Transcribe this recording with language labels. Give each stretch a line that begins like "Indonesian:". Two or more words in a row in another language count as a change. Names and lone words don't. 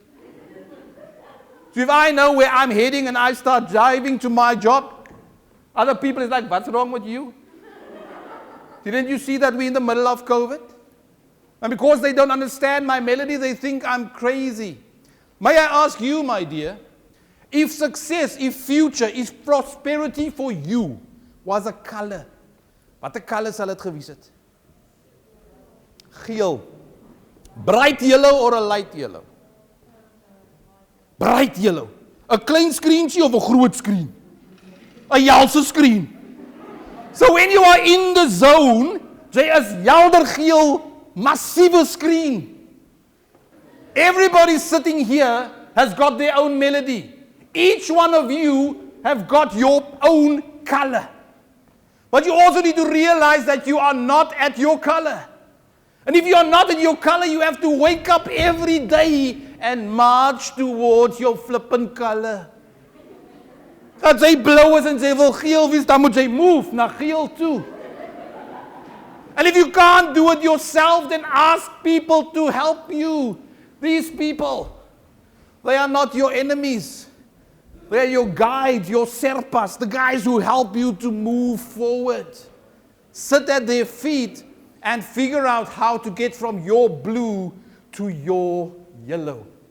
English: So if I know where I'm heading and I start driving to my job, other people is like, what's wrong with you? Didn't you see that we're in the middle of COVID? And because they don't understand my melody, they think I'm crazy. May I ask you, my dear, if success, if future, if prosperity for you was a color,
Afrikaans: wat 'n color sal dit gewees het? Geel.
English: Bright yellow or a light yellow? Bright yellow.
Afrikaans: 'n Klein screentjie of 'n groot screen? 'n Jalse
English: screen. So when you are in the zone,
Afrikaans: jy is helder geel,
English: massive screen. Everybody sitting here has got their own melody. Each one of you have got your own color. But you also need to realize that you are not at your color. And if you are not in your color, you have to wake up every day and march towards your flippin' color.
Afrikaans: As jy blou is en jy wil geel wees, dan moet jy move na geel toe.
English: And if you can't do it yourself, then ask people to help you. These people, they are not your enemies. They are your guides, your serpas, the guys who help you to move forward. Sit at their feet and figure out how to get from your blue to your yellow.